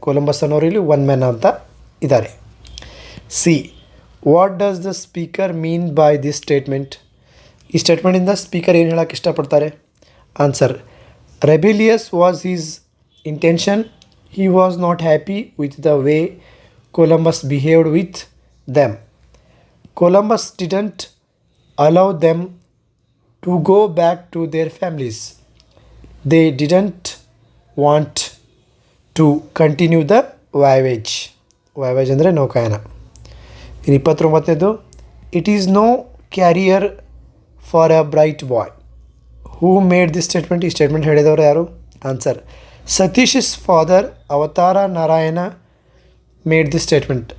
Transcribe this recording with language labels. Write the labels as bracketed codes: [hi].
[kn] Columbus ಅನ್ನೋರು ಇಲ್ಲಿ [en] one man [kn] ಅಂತ ಇದ್ದಾರೆ. C. [en] What does the speaker mean by this statement? [kn] ಈ ಸ್ಟೇಟ್ಮೆಂಟಿಂದ ಸ್ಪೀಕರ್ ಏನು ಹೇಳಕ್ಕೆ ಇಷ್ಟಪಡ್ತಾರೆ? [en] Answer. Rebellious was his intention. He was not happy with the way Columbus behaved with them. Columbus didn't allow them to go back to their families. They didn't want to continue the voyage. Voyage [kn] ಅಂದರೆ ನೌಕಾಯನ. ಇನ್ನು 29ನೇದು, [en] It is no career for a bright boy. Who made this statement? [kn] ಈ statement ಹೇಳಿದವರು ಯಾರು? [en] Answer, Satish is father Avatar Narayana made this statement.